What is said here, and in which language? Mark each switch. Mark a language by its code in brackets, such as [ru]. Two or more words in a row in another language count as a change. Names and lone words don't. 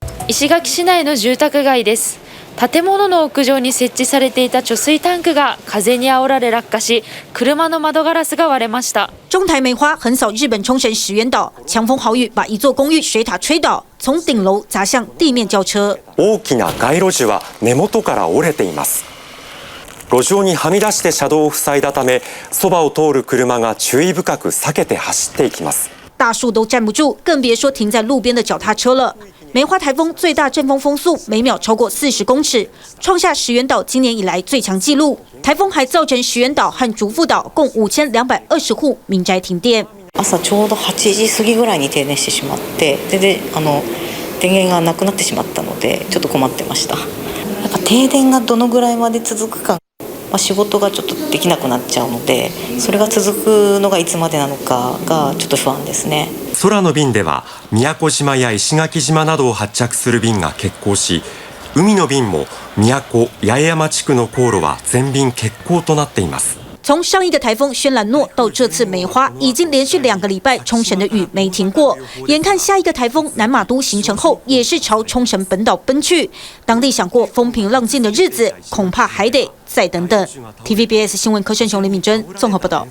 [ja] 石垣市内の住宅街です。建物の屋上に設置されていた貯水タンクが風に煽られ落下し、車の窓ガラスが割れました。 [zh] 中台梅花横扫日本冲绳石垣島，强风豪雨把一座公寓水塔吹倒，从顶楼砸向地面轿車。 [ja] 大きな街路樹は根元から折れています。路上にはみ出して車道を塞いだため、そばを通る車が注意深く避けて走っていきます。 [zh] 大树都站不住，更别说停在路边的脚踏车了。梅花台风最大阵风风速每秒超过40公尺，创下石垣岛今年以来最强纪录。台风还造成石垣岛和竹富島共5220户民宅停電。 [ja] 朝ちょうど8時過ぎぐらいに停電してしまって、で電源がなくなってしまったのでちょっと困ってました。やっぱ停電がどのぐらいまで続くか。仕事がちょっとできなくなっちゃうので、それが続くのがいつまでなのかがちょっと不安ですね。空の便では宮古島や石垣島などを発着する便が欠航し、海の便も宮古八重山地区の航路は全便欠航となっています。 [zh] 从上一个台风轩岚诺到这次梅花，已经连续2个礼拜冲绳的雨没停过。眼看下一个台风南马都形成后，也是朝冲绳本岛奔去。当地想过风平浪静的日子，恐怕还得再等等。TVBS 新闻柯胜雄、林敏珍综合报道。